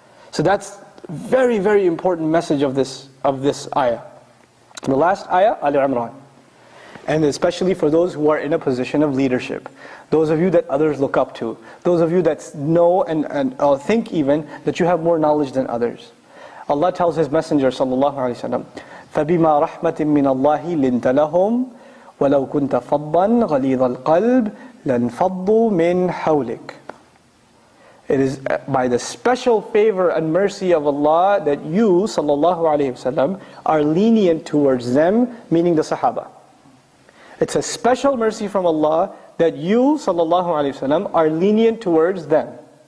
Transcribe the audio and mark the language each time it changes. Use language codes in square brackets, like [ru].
[en] So that's very, very important message of this ayah. The last ayah, Al-Imran. And especially for those who are in a position of leadership. Those of you that others look up to. Those of you that know and think even that you have more knowledge than others. Allah tells His Messenger [ar] sallallahu alaihi wasallam, فَبِمَا رَحْمَةٍ مِّنَ اللَّهِ لِنْتَ لَهُمْ وَلَوْ كُنْتَ فَضًّا غَلِيظَ الْقَلْبِ لَانْفَضُّوا مِنْ حَوْلِكَ. [en] It is by the special favor and mercy of Allah that you, sallallahu alayhi wasallam, are lenient towards them, meaning the Sahaba. It's a special mercy from Allah that you, sallallahu alayhi wasallam, are lenient towards them.